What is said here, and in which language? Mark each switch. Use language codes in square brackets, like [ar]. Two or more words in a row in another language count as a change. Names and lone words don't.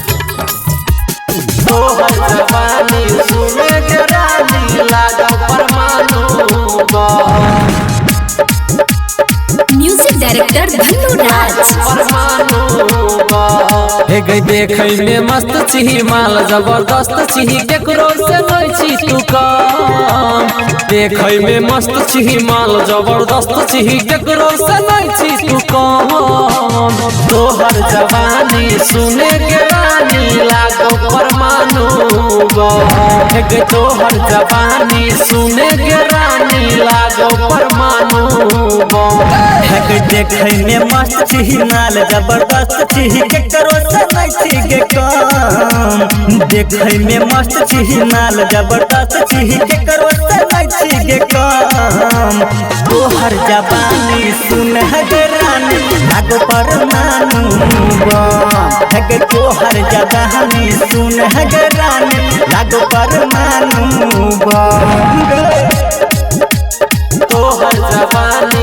[en] music director धन्नू राज। [mai] हे गई देखै में मस्त छी माल जबरदस्त छी केकरो से नै छी तू कम। देखै में मस्त छी माल जबरदस्त छी केकरो से नै छी तू कम। तोहर जवानी सुने के रानी लागो परमाणु बम। हे गई तोहर जवानी सुने के रानी लागो परमाणु बम। हे गई देखै में मस्त छी माल जबरदस्त छी केकरो से नै छी गे कम। देखै में मस्त छी माल जबरदस्त छी केकरो से नै छी गे कम। तोहर जवानी सुन गे रानी लागो परमाणु बम। हे गे तोहर जवानी सुन गे रानी लागो परमाणु बम। तोहर जवानी